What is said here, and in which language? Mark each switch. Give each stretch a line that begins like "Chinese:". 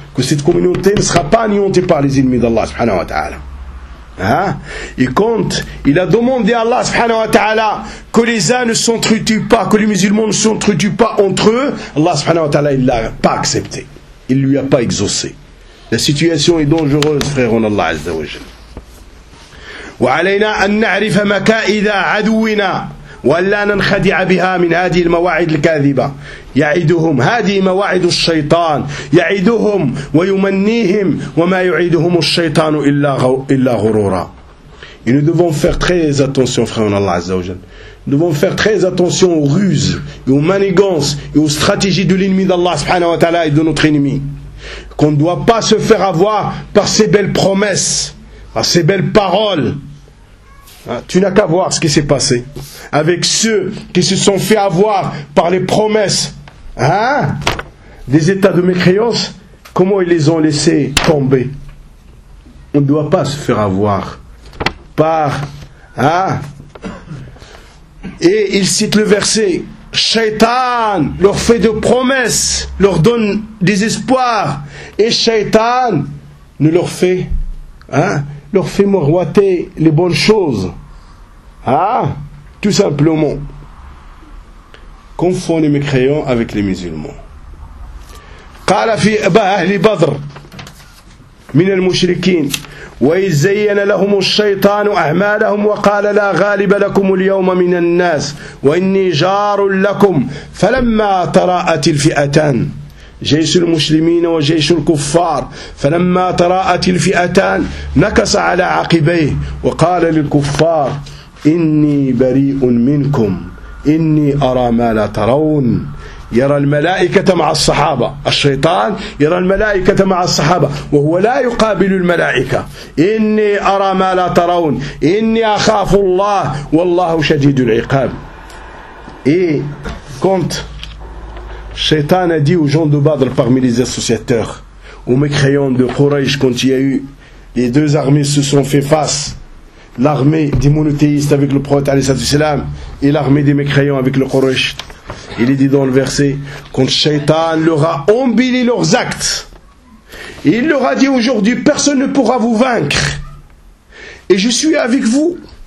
French: Que cette communauté ne sera pas anéantie par les ennemis d'Allah subhanahu wa ta'ala. Hein? Et quand il a demandé à Allah subhanahu wa ta'ala que les uns ne s'entretuent pas, que les musulmans ne s'entretuent pas entre eux, Allah subhanahu wa ta'ala ne l'a pas accepté. Il ne lui a pas exaucé. La situation est dangereuse, frère en Allah Azza wa Jal.
Arabic: وعلينا أن نعرف مكائد عدونا ولا ننخدع بها من هذه المواعيد الكاذبة يعدهم هذه مواعيد الشيطان يعدهم ويمنيهم وما يعدهم الشيطان إلا غرورا.
French: Et nous devons faire très attention, frère en Allah Azza wa Jal. Nous devons faire très attention aux ruses et aux manigances et aux stratégies de l'ennemi d'Allah subhanahu wa ta'ala et de notre ennemi. Qu'on ne doit pas se faire avoir par ces belles promesses, par ces belles paroles. Tu n'as qu'à voir ce qui s'est passé avec ceux qui se sont fait avoir par les promesses, hein, des états de mécréance. Comment ils les ont laissés tomber? On ne doit pas se faire avoir par, hein. Et il cite le verset. Shaitan leur fait de promesses, leur donne des espoirs, et Shaitan ne leur fait, hein, leur fait miroiter les bonnes choses, hein, tout simplement. Confond les mécréants avec les musulmans.
Arabic: قال في أهل بدر من المشركين وإذ زين لهم الشيطان أعمالهم وقال لا غالب لكم اليوم من الناس وإني جار لكم فلما تراءت الفئتان جيش المسلمين وجيش الكفار فلما تراءت الفئتان نكص على عقبيه وقال للكفار إني بريء منكم إني أرى ما لا ترون يرى الملائكة مع الصحابة الشيطان يرى الملائكة مع الصحابة وهو لا يقابل الملائكة إني أرى ما لا ترون إني أخاف الله والله شديد العقاب.
French: Et quand Shaitan a dit aux gens de Badr parmi les associateurs, aux mécréants de Quraysh, quand il y a eu les deux armées se sont fait face, l'armée des monothéistes avec le prophète et l'armée des mécréants avec le Quraysh, il est dit dans le verset, quand Shaitan leur a embelli leurs actes, il leur a dit aujourd'hui, personne ne pourra vous vaincre, et je suis avec vous.